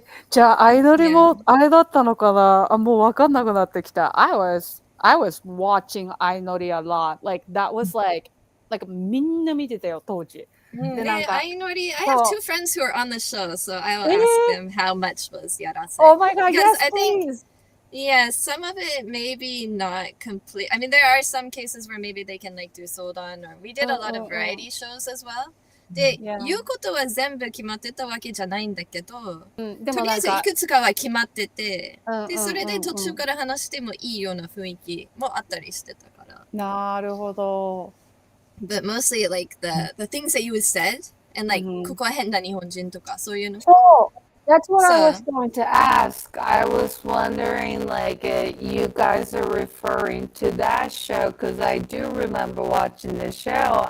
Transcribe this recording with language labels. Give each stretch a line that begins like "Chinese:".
Japanese: じゃあ、相乗りもあれだったのかなあ、もうわかんなくなってきた。
English: I was watching 相乗り a lot. Like, that was like,
Japanese: みんな見てたよ、当時。で、なんか、
English: 相乗り、I have two friends who are on the show, so I will ask them how much was yarase. Oh my god, Because yes, I think, please. yeah, some of it maybe not complete. I mean, there are some cases where maybe they can like do sodan, or we did a lot of variety shows as well.
Japanese: で、言うことは全部決まってたわけじゃないんだけど、とりあえずいくつかは決まってて、で、それで途中から話してもいいような雰囲気もあったりしてたから。なるほど。
English: But mostly like the things that you said, and like
Japanese: ここは変な日本人とかそういうの。そう。
English: That's what I was going to ask. I was wondering, like, you guys are referring to that show because I do remember watching the show.